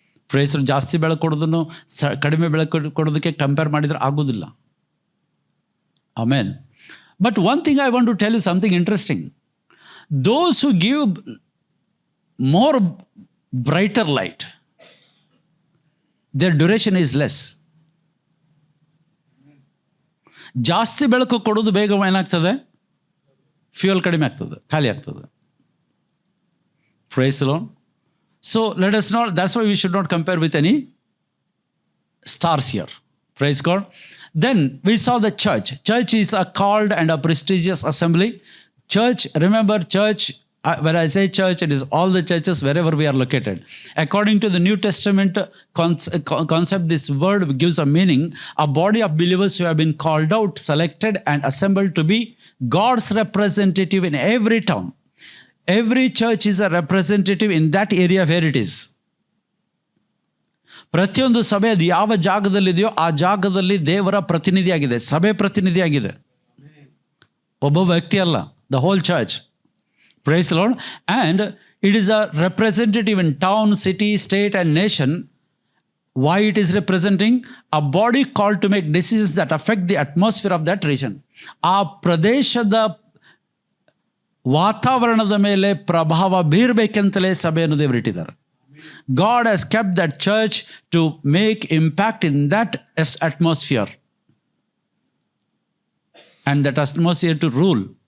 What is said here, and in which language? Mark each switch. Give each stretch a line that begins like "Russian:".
Kannada: Price ಜಾಸ್ತಿ ಬೆಳಕು ಕೊಡೋದನ್ನು ಕಡಿಮೆ ಬೆಳಕು ಕೊಡೋದಕ್ಕೆ ಕಂಪೇರ್ ಮಾಡಿದ್ರೆ ಆಗೋದಿಲ್ಲ. ಆಮೇನ್.
English: But one thing I want to tell you something interesting. Those who give more brighter light, their duration is less.
Kannada: ಜಾಸ್ತಿ ಬೆಳಕು ಕೊಡೋದು ಬೇಗ ಏನಾಗ್ತದೆ? ಫ್ಯೂಯಲ್ ಕಡಿಮೆ ಆಗ್ತದೆ, ಖಾಲಿ ಆಗ್ತದೆ.
English: Praise the Lord. So let us not, that's why we should not compare with any stars here. Praise God. Then we saw the church. Church is a called and a prestigious assembly. Church, remember church, when I say church, it is all the churches wherever we are located. According to the New Testament concept, this word gives a meaning, a body of believers who have been called out, selected and assembled to be God's representative in every town. Every church is a representative in that area where it is.
Kannada: ಪ್ರತಿಯೊಂದು ಸಭೆ ಅದು ಯಾವ ಜಾಗದಲ್ಲಿದೆಯೋ ಆ ಜಾಗದಲ್ಲಿ ದೇವರ ಪ್ರತಿನಿಧಿಯಾಗಿದೆ, ಸಭೆ ಪ್ರತಿನಿಧಿಯಾಗಿದೆ, ಒಬ್ಬ ವ್ಯಕ್ತಿ ಅಲ್ಲ.
English: The whole church. Praise the Lord. And it is a representative in town, city, state and nation. Why it is representing? A body called to make decisions that affect the atmosphere of that region.
Kannada: ಆ ಪ್ರದೇಶದ ವಾತಾವರಣದ ಮೇಲೆ ಪ್ರಭಾವ ಬೀರಬೇಕಂತಲೇ ಸಭೆಯನ್ನು ದೇವರಿಟ್ಟಿದ್ದಾರೆ.
English: God has kept that church to make impact in that atmosphere. And that atmosphere to rule.